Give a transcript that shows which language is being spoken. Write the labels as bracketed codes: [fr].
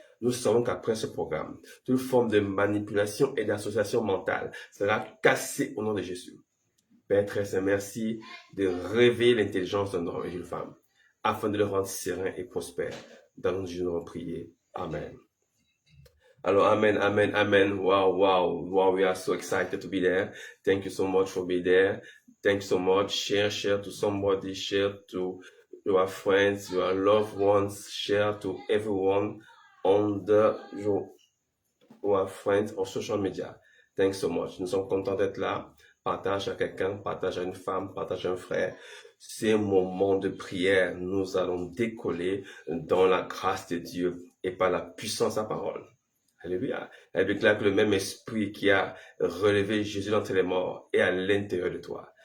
[fr] Nous savons qu'après ce programme, toute forme de manipulation et d'association mentale sera cassée au nom de Jésus. Père très saint, merci de réveiller l'intelligence d'un homme et d'une femme, afin de le rendre serein et prospère. Dans nos nous avons prié. Amen. Alors, amen, amen, amen. [en] Wow, we are so excited to be there. Thank you so much for being there. Thank you so much. Share to somebody, share to your friends, your loved ones, share to everyone on your friends on social media. Thanks so much. [fr] Nous sommes contents d'être là. Partage à quelqu'un, partage à une femme, partage à un frère. C'est un moment de prière. Nous allons décoller dans la grâce de Dieu et par la puissance de sa parole. Alléluia. Elle déclare que le même esprit qui a relevé Jésus d'entre les morts est à l'intérieur de toi.